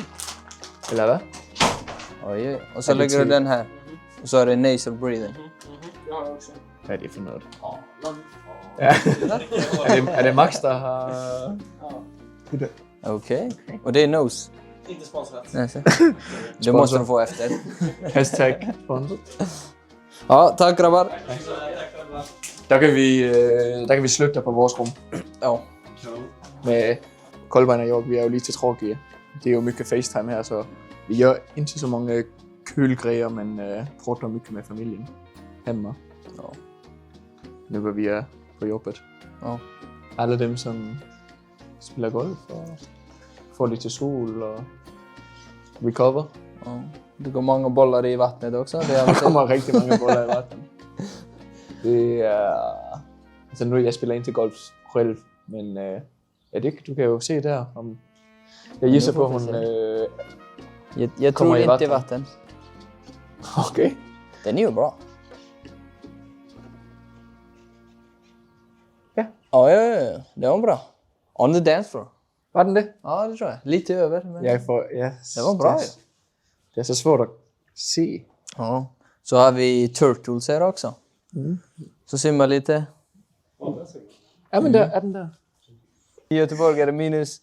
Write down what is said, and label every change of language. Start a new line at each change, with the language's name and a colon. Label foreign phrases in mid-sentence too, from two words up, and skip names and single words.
Danish: Eller hvad?
Swedish: Oj, oj. Och så Är det lägger du till- den här. Och så är det
English: nasal breathing.
Danish: Hvad er det for noget? Ja. er det Max, der har...
Swedish: Okej. Och det är nose. Inte sponsrat. Nej, så. Det måste du få efter.
English: Hashtag sponsor.
Swedish: Ja, tack grabbar.
Danish: Der kan vi slutte der på vores rum. Ja. Med Kolbein og York, vi er jo lige til tråkige. Det er jo mycket FaceTime her, så vi gør ikke så mange kølgrejer,
Swedish: men pratar mycket med familjen hemma. Ja.
Danish: Nu hvor vi er på jobbet. Ja.
Swedish: Alla dem som spelar golf och få lite sol och recover. Ja. Det går många bollar i vattnet också. Det Det kommer riktigt många bollar i vatten. Det är... Alltså nu, jag spelar inte golf själv, men ja, du kan ju se där. Om, jag gissar på hon... jag kommer tror i inte i vatten. vatten. Okej. Den är ju bra. Ja. Ja. Det var bra.
English: On the dance floor.
Swedish: Var den det? Ja, det tror jag. Lite över. Men... Jag får... Ja, Det var bra ju. Det är så svårt att se. Ja. Så har vi turtles här också. Så simmar lite. Ja, men där är den där. I Göteborg är det minus...